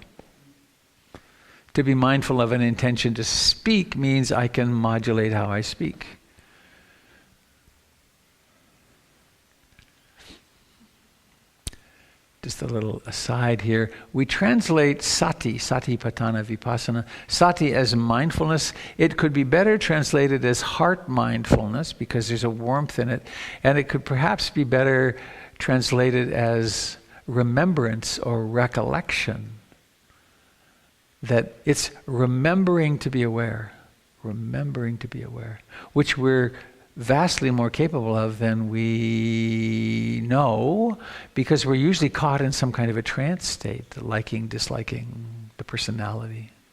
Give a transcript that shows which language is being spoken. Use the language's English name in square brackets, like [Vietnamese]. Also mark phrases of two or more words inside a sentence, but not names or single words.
[English] To be mindful of an intention to speak means I can modulate how I speak. Just a little aside here. We translate sati, [Pali] satipatthana vipassana, [English] sati as mindfulness. It could be better translated as heart mindfulness because there's a warmth in it. And it could perhaps be better translated as remembrance or recollection. That it's remembering to be aware, which we're vastly more capable of than we know because we're usually caught in some kind of a trance state, the liking, disliking, the personality.